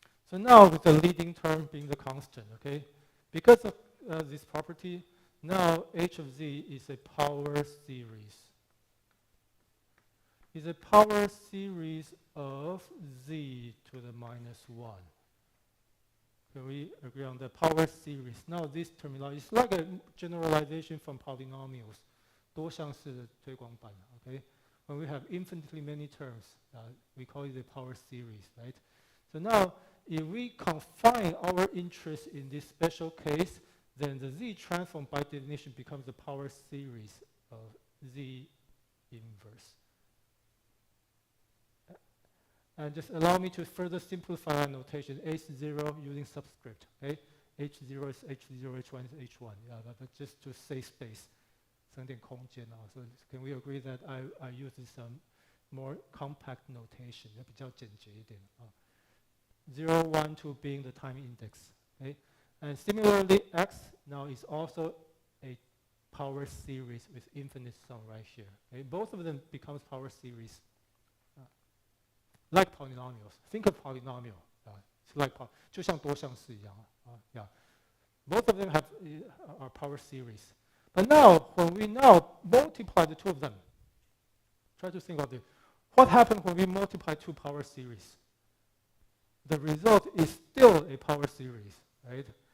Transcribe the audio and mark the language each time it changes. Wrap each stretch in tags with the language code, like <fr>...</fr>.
<en>So now with the leading term being the constant, okay? Because of this property, now H of Z is a power series. Is a power series of Z to the minus 1. Can we agree on the power series? Now this terminology is like a generalization from polynomials.</en> <zh>多项式的推广版, okay?</zh> <en>When we have infinitely many terms, we call it a power series, right? So now, if we confine our interest in this special case, then the Z transform by definition becomes a power series of Z inverse. And just allow me to further simplify our notation. H0 using subscript, okay? H0 is H0, H1 is H1. Yeah, but just to save space.</en> <zh>省点空间啊.</zh> <en>So can we agree that I use some more compact notation,</en> <zh>比较简洁一点啊.</zh> <en>0, 1, 2 being the time index, okay? And similarly, x now is also a power series with infinite sum right here. Okay? Both of them becomes power series. Like polynomials. Think of polynomial. It's like</en> <zh>就像多项式一样. Yeah.</zh> <en>Both of them are power series. But now, when we now multiply the two of them, try to think of it. What happens when we multiply two power series? The result is still a power series, right?</en>